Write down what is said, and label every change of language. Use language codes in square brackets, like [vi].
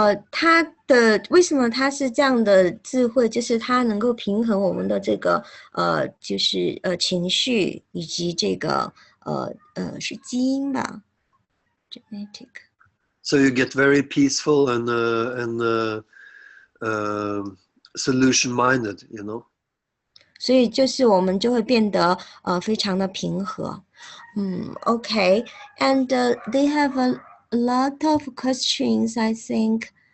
[zh] 它的为什么它是这样的智慧？就是它能够平衡我们的这个就是情绪以及这个是基因吧 ，genetic. [en] So you get very peaceful and solution-minded, you know. [zh] 所以就是我们就会变得非常的平和。 [en] Okay, and they have a lot of questions, I think.